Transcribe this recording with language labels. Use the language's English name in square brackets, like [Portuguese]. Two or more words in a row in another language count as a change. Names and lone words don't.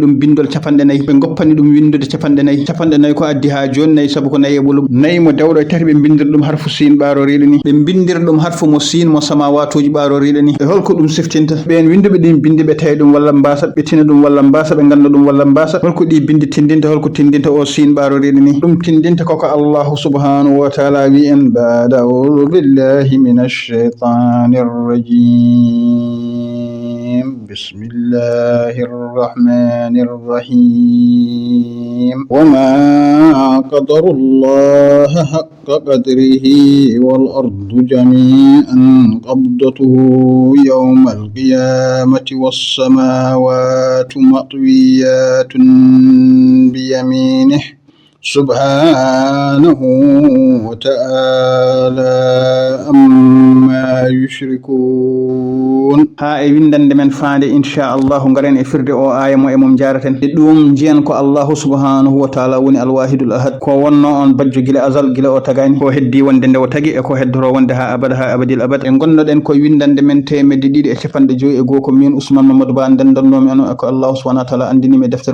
[Fula] dum bindol capande nayi be goppani dum windude capande nayi ko addi ha joni nayi sabu ko nayi e bulum nayi mo dawdo tati be bindir dum harfu sin baroriide ni be bindir dum harfu mo sin mo samawatuji baroriide ni e holko dum siftinta ben windube din bindi be tay dum walla mbasa be tina dum walla mbasa be ganda dum walla mbasa holko di bindi tindinta holko tindinta o sin baroriide ni dum tindinta koko Allah [Arabic] سبحانه وتعالى [Fula] wi en [Arabic] بعد بالله من الشيطان الرجيم بسم الله الرحمن الرحيم وما قدروا الله حق قدره والأرض جميعا قبضته يوم القيامة والسماوات مطويات بيمينه سبحانه وتعالى عما يشركون [Fula] ha e windande men faande inshallah ngaren e firde o aya mo e mom jaraten e dum jiyan ko Allah [Arabic] سبحانه وتعالى [Fula] woni [Arabic] الواحد الأحد [Fula] ko wonno on bajjo gila azal gila o tagani ko heddi wonde nde o tagi e ko heddoro wonde ha [Arabic] أبد الآبد [Fula] e gonnoden ko windande men temedde didi e cefande joyi e go ko min Usman Mamadou Ba dendannomi anu e ko Allah [Arabic] سبحانه وتعالى [Fula] andini me defter